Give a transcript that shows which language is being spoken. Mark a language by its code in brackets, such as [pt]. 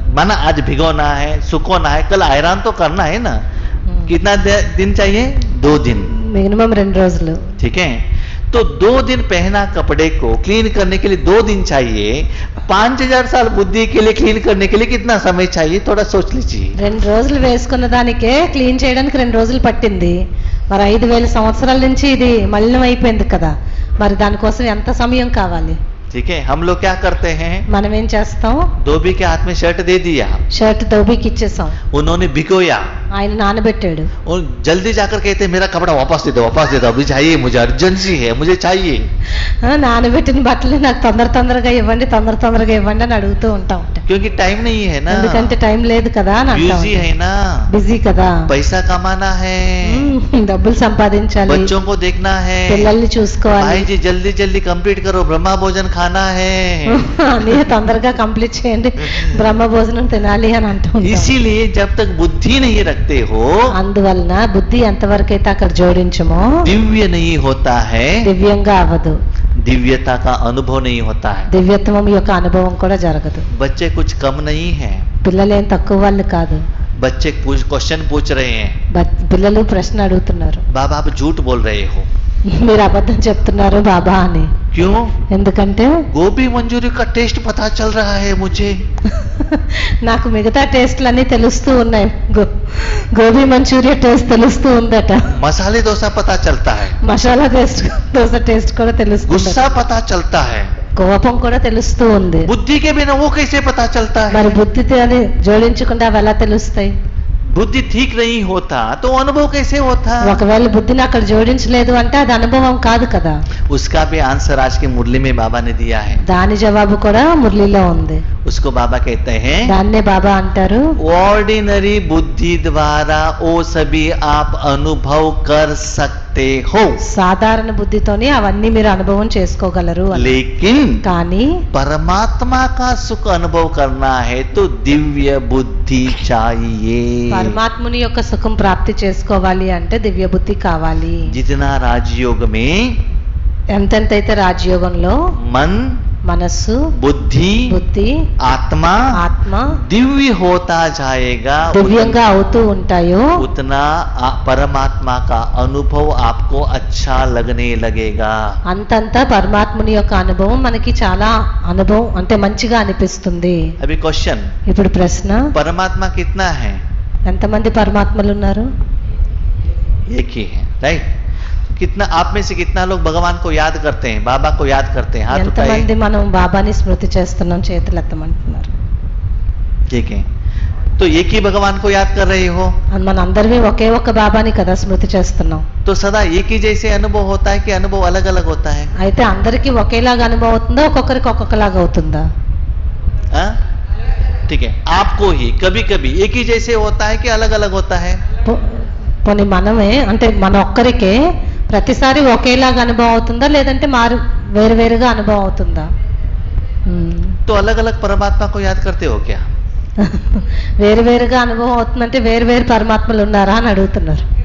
[hi] माना आज भिगोना है, सुखोना है, कल आयरन तो करना है ना। कितना दिन चाहिए? 2 दिन। [te] మినిమం 2 రోజులు. [hi] ठीक है, तो 2 दिन पहना कपड़े को क्लीन करने के लिए 2 दिन चाहिए। 5000 साल बुद्धि के लिए क्लीन करने के लिए कितना समय चाहिए? थोड़ा सोच लीजिए। [te] 2 రోజులు వేసుకున్న దానికే క్లీన్ చేయడానికి 2 రోజులు పట్టింది. మరి 5000 సంవత్సరాల నుంచి ఇది మలినం అయిపోయింది కదా, మరి దానికోసం ఎంత సమయం కావాలి? [hi] ठीक है, हम लोग क्या करते हैं? [te] మనం ఏం చేస్తాం? [hi] धोबी के हाथ में शर्ट दे दिया, [te] షర్ట్ ధోబీకి ఇచ్చేసాం, [hi] उन्होंने भिगोया [te] ఆయన నానబెట్టాడు. [hi] और जल्दी जाकर कहते हैं मेरा कपड़ा वापस दे दो, वापस दे दो, अभी चाहिए, मुझे अर्जेंसी है, मुझे चाहिए। [te] నానబెట్టిన బట్టలు నాకు తొందరగా ఇవ్వండి, తొందరగా ఇవ్వండి అని అడుగుతూ ఉంటాం. [hi] क्योंकि टाइम नहीं है ना, [te] ఎందుకంటే టైం లేదు కదా అని అంటాం. [hi] बिजी है ना, [te] బిజీ కదా, [hi] पैसा कमाना है, [te] డబ్బులు సంపాదించాలి, [hi] बच्चों को देखना है, [te] పిల్లల్ని చూసుకోవాలి. [hi] भाई जी जल्दी जल्दी कंप्लीट करो, ब्रह्मा भोजन खाना है। [te] అన్నీ తొందరగా కంప్లీట్ చేయండి, బ్రహ్మ భోజనం తినాలి అని అంటూ ఉంటాం. [hi] इसीलिए जब तक बुद्धि नहीं रखते हो, [te] అందువలన బుద్ధి ఎంతవరకైతే అక్కడ జోడించమో [hi] दिव्य नहीं होता है, [te] దివ్యంగా అవ్వదు, [hi] दिव्यता का अनुभव नहीं होता है। [te] దివ్యత్వం యొక్క అనుభవం కూడా జరగదు. [hi] बच्चे कुछ कम नहीं है, [te] పిల్లలేం తక్కువ వాళ్ళు కాదు. [hi] बच्चे क्वेश्चन पूछ रहे हैं, [te] పిల్లలు ప్రశ్న అడుగుతున్నారు, [hi] बाबा आप झूठ बोल रहे हो, [te] మీరు అబద్ధం చెప్తున్నారు బాబా అని. [hi] क्यों? [te] ఎందుకంటే [hi] गोभी मंचूरी का टेस्ट पता चल रहा है मुझे। [te] నాకు మిగతా టేస్ట్లన్నీ తెలుస్తూ ఉన్నాయి, గోబీ మంచూరియా టేస్ట్ తెలుస్తూ ఉందట, [hi] मसाले डोसा पता चलता है, [te] మసాలా దోశ టేస్ట్ కూడా తెలుస్తుంది, [hi] गुस्सा पता चलता है, [te] కోపం కూడా తెలుస్తూ ఉంది. [hi] बुद्धि के बिना वो कैसे पता चलता है? [te] మరి బుద్ధితో అని జోడించకుండా అవి ఎలా తెలుస్తాయి? [hi] बुद्धि ठीक नहीं होता तो अनुभव कैसे होता? [te] ఒకవేళ బుద్ధిని అక్కడ జోడించలేదు అంటే అది అనుభవం కాదు కదా. [hi] उसका भी आंसर आज की मुरली में बाबा ने दिया है। [te] దాని జవాబు కూడా మురళిలో ఉంది. [hi] उसको बाबा कहते हैं, [te] దాన్నే బాబా అంటారు, [hi] ऑर्डिनरी बुद्धि द्वारा वो सभी आप अनुभव कर सकते हो, [te] సాధారణ బుద్ధితోనే అవన్నీ మీరు అనుభవం చేసుకోగలరు అని. [hi] लेकिन [te] కానీ [hi] परमात्मा का सुख अनुभव करना है तो दिव्य बुद्धि चाहिए। [te] పరమాత్ముని యొక్క సుఖం ప్రాప్తి చేసుకోవాలి అంటే దివ్య బుద్ధి కావాలి. [hi] जितना राजयोग में [te] ఎంతెంతైతే రాజయోగంలో [hi] मन, [te] మనస్సు, [hi] बुद्धि, [te] బుద్ధి, [hi] आत्मा [te] ఆత్మ [hi] दिव्य होता जाएगा, [te] దివ్యంగా అవుతూ ఉంటాయో [hi] उतना परमात्मा का अनुभव आपको अच्छा लगने लगेगा। [te] అంతంతా పరమాత్ముని యొక్క అనుభవం మనకి చాలా అనుభవం అంటే మంచిగా అనిపిస్తుంది. [hi] अभी क्वेश्चन, [te] ఇప్పుడు ప్రశ్న, [hi] परमात्मा कितना है? [te] ఎంతమంది పరమాత్మలు ఉన్నారు? [hi] एक ही है, राइट? कितना आप में से कितना लोग भगवान को याद करते हैं, बाबा को याद करते हैं? हाथ [te] ఎంతమంది [hi] उठाइए। [te] మనం బాబాని స్మృతి చేస్తున్నాం? చేతులు ఎత్తమంటున్నారు. [hi] ठीक है, तो एक ही भगवान को याद कर रहे हो [te] మన అందరివి ఒకే ఒక బాబాని కదా స్మృతి చేస్తున్నాం. [hi] तो सदा एक ही जैसे अनुभव होता है कि अनुभव अलग अलग होता है? [te] అయితే అందరికీ ఒకేలాగా అనుభవం అవుతుందా, ఒక్కొక్కరికి ఒక్కొక్కలాగా అవుతుందా? [hi] हाँ? ठीक है, आपको ही कभी कभी एक ही जैसे होता है कि अलग अलग होता है? [te] పోనీ మనమే అంటే మన ఒక్కరికే ప్రతిసారి ఒకేలాగా అనుభవం అవుతుందా, లేదంటే వేరువేరుగా అనుభవం అవుతుందా? [hi] तो अलग अलग परमात्मा को याद करते हो क्या? [te] వేరువేరుగా అనుభవం అవుతుందంటే వేరువేరు పరమాత్మలు ఉన్నారా అని అడుగుతున్నారు.